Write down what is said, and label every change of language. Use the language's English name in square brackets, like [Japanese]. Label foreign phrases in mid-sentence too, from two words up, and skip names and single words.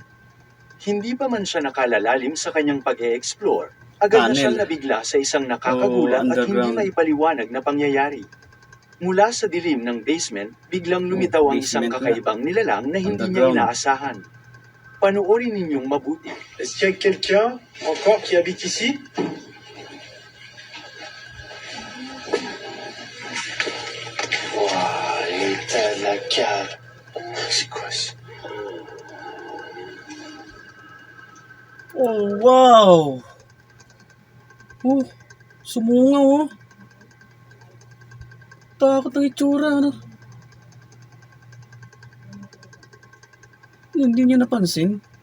[Filipino] Hindi pa man siya nakalalalim sa kanyang pag-e-explore, agad na Tunnel. siyang nabigla sa isang nakakagulat at hindi underground. maipaliwanag na pangyayari. Mula sa dilim ng basement, biglang lumitaw ang isang basement na. kakaibang nilalang na hindi niya Underground. inaasahan. Panoorin ninyong mabuti. [French] Est-ce qu'il y a quelqu'un encore qui habite ici? Waouh, l'état de la cave. C'est quoi ça? [English] Oh, wow! [Filipino] Oh, sumungaw oh. Takot ang itsura, ano? Hindi niya napansin.